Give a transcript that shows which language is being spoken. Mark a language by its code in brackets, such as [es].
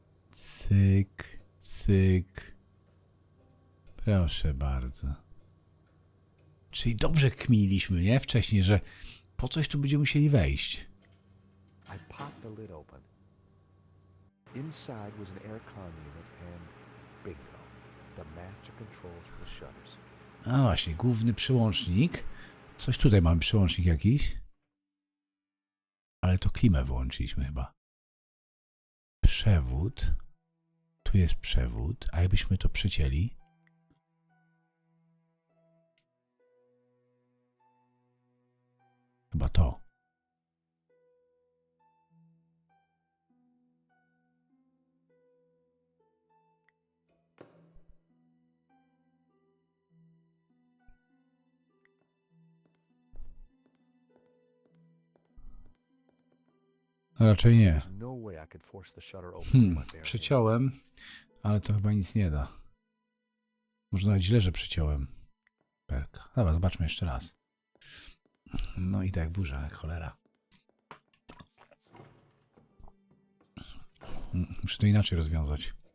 [pl] Cyk, cyk. Proszę bardzo. Czyli dobrze kminiliśmy, nie? Wcześniej, że po coś tu będziemy musieli wejść. [en] I popped the lid open. Inside was an aircon unit and bingo, the master controls for the shutters. [pl] A właśnie, główny przełącznik. Coś tutaj mamy, przełącznik jakiś. Ale to klimę wyłączyliśmy chyba. Przewód. Tu jest przewód. A jakbyśmy to przycięli? Chyba to. Raczej nie. [en] There's no way I could force the shutter open with my bare hands. [pl] Przeciąłem, ale to chyba nic nie da. Może nawet źle, że przeciąłem. Perka. Dobra, zobaczmy jeszcze raz. No i tak burza, jak cholera. Muszę to inaczej rozwiązać.